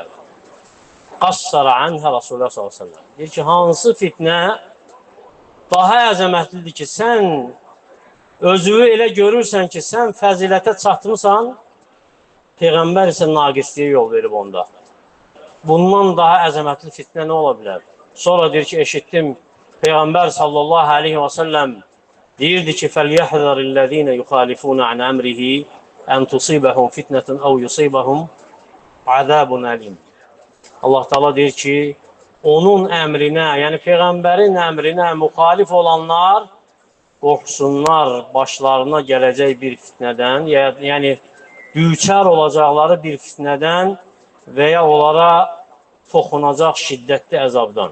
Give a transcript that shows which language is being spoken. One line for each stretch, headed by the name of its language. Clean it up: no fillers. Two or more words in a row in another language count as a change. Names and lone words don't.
Arabic: قصر عنه رسول الله
Azerbaijani: s.ə.v. Deyir ki, hansı fitnə daha əzəmətlidir ki, sən özünü elə görürsən ki, sən fəzilətə çatmısan, Peyğəmbər isə naqisliyə yol verib onda. Bundan daha əzəmətli fitnə nə ola bilər? Sonra deyir ki, eşitdim, Peyğəmbər
Arabic: صلى الله عليه وسلم
Azerbaijani: deyirdi ki,
Arabic: فَلْيَحْذَرِ الَّذ۪ينَ يُخَالِفُونَ عَنْ أَمْرِهِ أَنْ تُصِيبَهُمْ فِتْنَةٌ أَوْ يُصِيبَهُمْ عَذَابٌ أَلِيمٌ. الله تعالى
Azerbaijani: deyir ki, onun əmrinə, yəni Peyğəmbərin əmrinə müxalif olanlar qorxsunlar başlarına gələcək bir fitnədən, yəni düçar olacaqları bir fitnədən və ya onlara toxunacaq şiddətli əzabdan.